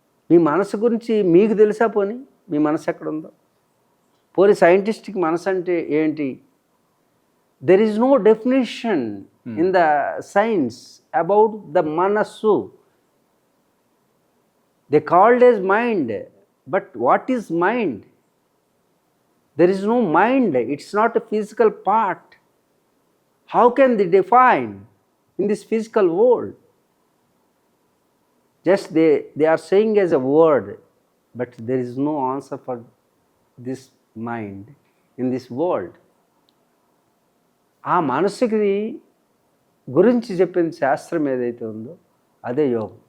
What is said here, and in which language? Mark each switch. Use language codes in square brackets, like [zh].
[te] మీ మనసు గురించి మీకు తెలుసా? పోనీ మీ మనసు ఎక్కడుందో? పోనీ సైంటిస్ట్కి మనసు అంటే ఏంటి? [en] There is no definition in the science about the మనస్సు. They called as mind, but what is mind? There is no mind. It's not a physical part. How can they define in this physical world? Just they are saying as a word, but there is no answer for this mind in this world. [te] ఆ మనసుకి గురించి చెప్పిన శాస్త్రం ఏదైతే ఉందో అదే యోగం.